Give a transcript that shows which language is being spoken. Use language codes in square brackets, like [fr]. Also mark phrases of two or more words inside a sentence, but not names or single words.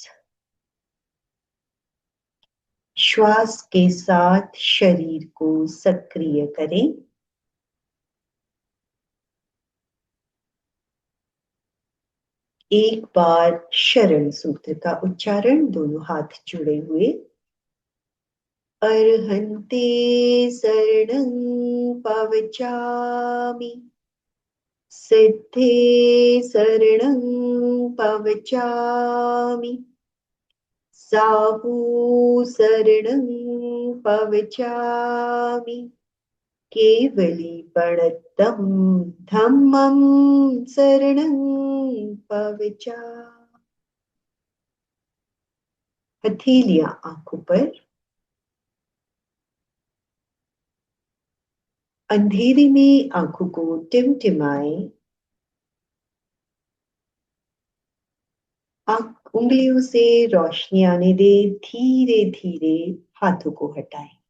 [hi] श्वास के साथ शरीर को सक्रिय करें। एक बार शरण सूत्र का उच्चारण, दोनों हाथ जुड़े हुए। [pra] अर्हन्ते शरणं पवचामि, सिद्धे शरणं पवचामि, साहू शरणं पवचामि, केवली प्रणतम धम्मं शरणं पवचामि। [hi] हथेलियां आंखों पर, अंधेरे में आंखों को टिमटिमाएं। उंगलियों से रोशनी आने दे, धीरे धीरे हाथों को हटाएं।